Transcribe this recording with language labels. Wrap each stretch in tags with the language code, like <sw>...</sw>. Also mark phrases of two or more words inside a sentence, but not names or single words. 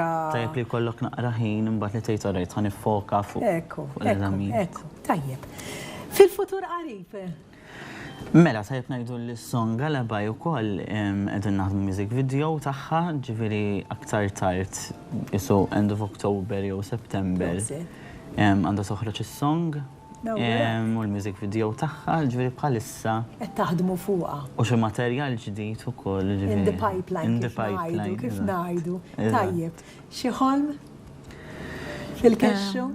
<mt>Tajjeb li jkollok naqra ħin imbagħad li tgħid orajt ħa niffoka fuq l-eżamijiet. Tajjeb. Fil-futur qarib. Mela tajjeb ngħidu li s-song Galabaj ukoll qegħdin naħdmu</mt> <en>music video</en> <mt>tagħha, ġifieri aktar tard isu</mt> <en>end of October</en> <mt>jew September. Għandha toħroġ is-song. U l-</mt> <en>music video</en> <mt>tagħha ġifieri bħalissa qed taħdmu fuqha. U xi materjal ġdid ukoll ġifieri.</mt> <en>In the pipeline</en> <mt>kif ngħidu. Tajjeb. Xi ħolm fil-kexxu?</mt>